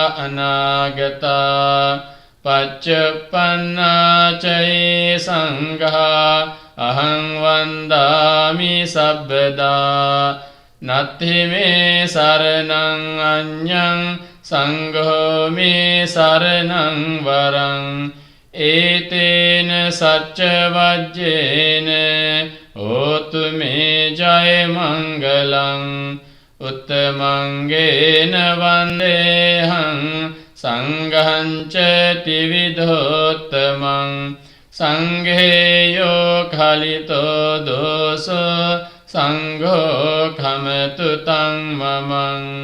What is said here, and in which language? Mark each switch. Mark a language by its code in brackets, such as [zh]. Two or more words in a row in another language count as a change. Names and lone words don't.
[pi] අනාගතා පච්චප්පන්නාච යේ සංඝා අහං වන්දාමි සබ්බදා නත්ථි මේ සරණං අඤ්ඤං සංඝෝ මේ සරණං වරං ඒතේන සච්ච වජ්ජේන හෝතු මේ ජය මංගලං උත්තමංගේන වන්දේහං සංඝං ච ත්‍රිවිධෝත්තමං සංඝේයෝ කලිතෝ දෝසෝ සංඝෝ කමතු තං මමං